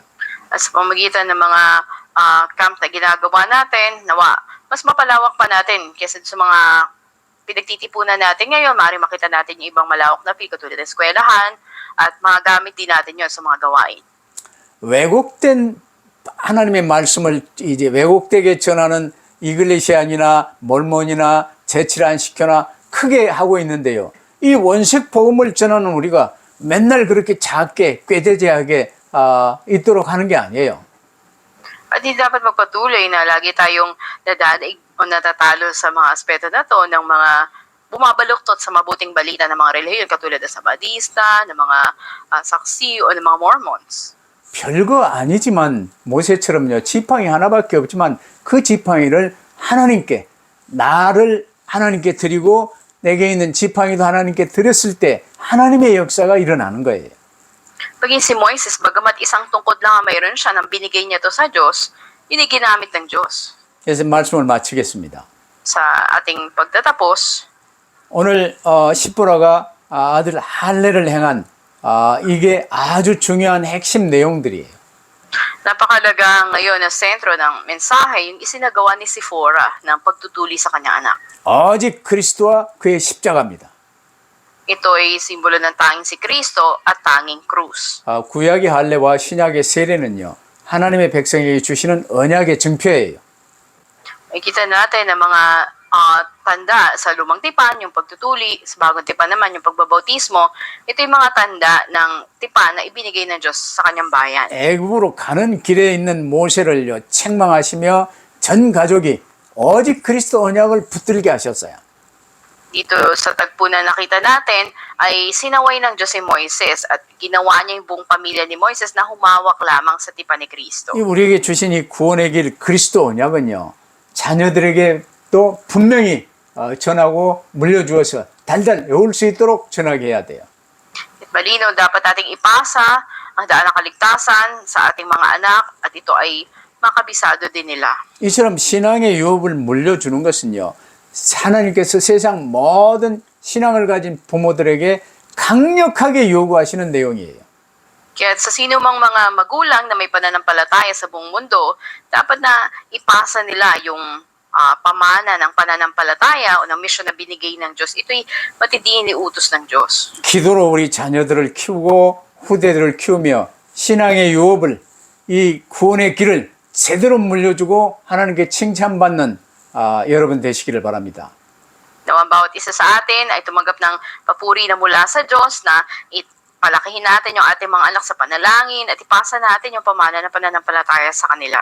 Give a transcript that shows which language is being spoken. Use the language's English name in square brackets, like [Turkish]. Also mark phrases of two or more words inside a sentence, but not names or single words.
[Filipino] At sa pamagitan ng mga camp na ginagawa natin, nawa, mas mapalawak pa natin kaysa sa mga pinagtitipunan natin ngayon. Maaaring makita natin yung ibang malawak na field tulad ng eskwelahan at magamit din natin yon sa mga gawain. [Korean] 왜곡된 하나님의 말씀을 이제 왜곡되게 전하는 이글레시안이나 몰몬이나 제칠안식교나 크게 하고 있는데요, 이 원색 복음을 전하는 우리가 맨날 그렇게 작게 꾀대죄하게 있도록 하는 게 아니에요. [Filipino] At hindi dapat magpatuloy na lagi tayong nadadig o natatalo sa mga aspeto na to ng mga bumabaluktot sa mabuting balita ng mga relihiyon katulad ng Sabadista, ng mga saksi o ng mga Mormons. [Korean] 별거 아니지만 모세처럼요, 지팡이 하나밖에 없지만 그 지팡이를 하나님께, 나를 하나님께 드리고 내게 있는 지팡이도 하나님께 드렸을 때 하나님의 역사가 일어나는 거예요. [Filipino] Paging si Moises, bagamat isang tungkod lang ang mayroon siya nang binigay niya to sa Diyos, yun ay ginamit ng Diyos. [Korean] 그래서 말씀을 마치겠습니다. [Filipino] Sa ating pagtatapos, [Korean] 오늘 십보라가 아들 할례를 행한 이게 아주 중요한 핵심 내용들이에요. [Filipino] napakalaga ngayon na sentro ng mensahe yung isinagawa ni Sifora ng pagtutuli sa kanyang anak. [Korean] 오직 그리스도와 그의 십자가입니다. [Filipino] Ito ay simbolo ng tanging si Kristo at tanging krus. [Korean] 구약의 할례와 신약의 세례는요, 하나님의 백성에게 주시는 언약의 증표예요. [Filipino] Makikita natin na mga tanda sa lumang tipan, yung pagtutuli, sa bagong tipan naman, yung pagbabautismo, ito yung mga tanda ng tipan na ibinigay ng Diyos sa kanyang bayan. [Korean] 애굽으로 가는 길에 있는 모세를요, 책망하시며 전 가족이 오직 그리스도 언약을 붙들게 하셨어요. [Filipino] Dito sa tagpo na nakita natin ay sinaway ng Diyos si Moises at ginawa niya yung buong pamilya ni Moises na humawak lamang sa tipan ni Kristo. [Korean] 이 우리에게 주신 이 구원의 길 그리스도 언약은요, 자녀들에게 또 분명히 전하고 물려주어서 달달 외울 수 있도록 전하게 해야 돼요. [Filipino] At malinaw dapat nating ipasa ang daan ng kaligtasan sa ating mga anak at ito ay makabisado din nila. [Korean] 이처럼 신앙의 유업을 물려주는 것은요, 하나님께서 세상 모든 신앙을 가진 부모들에게 강력하게 요구하시는 내용이에요. [Filipino] Kaya sa sino mang mga magulang na may pananampalataya sa buong mundo, dapat na ipasa nila yung pamana ng pananampalataya o ng misyon na binigay ng Diyos. Ito'y matinding iniutos ng Diyos. [Korean] 기도로 우리 자녀들을 키우고 후대들을 키우며 신앙의 유업을, 이 구원의 길을 제대로 물려주고 하나님께 칭찬받는 여러분 되시기를 바랍니다. [Filipino] Nawa bawat isa sa atin ay tumanggap ng papuri na mula sa Diyos na palakihin natin yung ating mga anak sa panalangin at ipasa natin yung pamana ng pananampalataya sa kanila.